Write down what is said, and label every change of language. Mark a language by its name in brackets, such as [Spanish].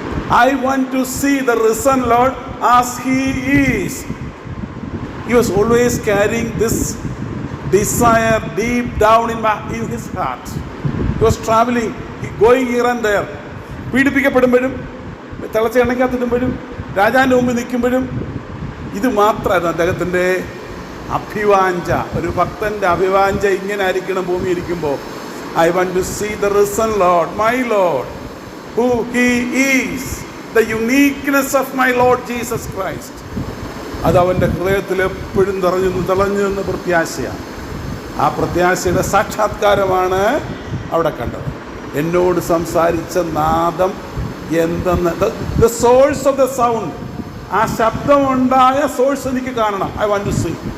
[English] I want to see the risen Lord as he is. He was always carrying this desire deep down in his heart. He was traveling, going here and there. [Malayalam] പീഡിപ്പിക്കപ്പെടുമ്പോഴും, തിളച്ച എണ്ണയ്ക്കകത്തിടുമ്പോഴും, രാജാവിൻ്റെ മുമ്പിൽ നിൽക്കുമ്പോഴും, ഇത് മാത്രമായിരുന്നു അദ്ദേഹത്തിൻ്റെ അഭിവാഞ്ച. ഒരു ഭക്തൻ്റെ അഭിവാഞ്ച ഇങ്ങനെ ആയിരിക്കണം ഭൂമി ഇരിക്കുമ്പോൾ. [English] I want to see the risen Lord, my Lord, who he is, the uniqueness of my Lord Jesus Christ. [Malayalam] അത് അവൻ്റെ ഹൃദയത്തിൽ എപ്പോഴും തെളഞ്ഞു നിന്ന് പ്രത്യാശയാണ്. ആ പ്രത്യാശയുടെ സാക്ഷാത്കാരമാണ് അവിടെ കണ്ടത്. എന്നോട് സംസാരിച്ച നാദം എന്തെന്ന്, [English] the source of the sound, [Malayalam] ആ ശബ്ദമുണ്ടായ സോഴ്സ് എനിക്ക് കാണണം. [English] I want to see.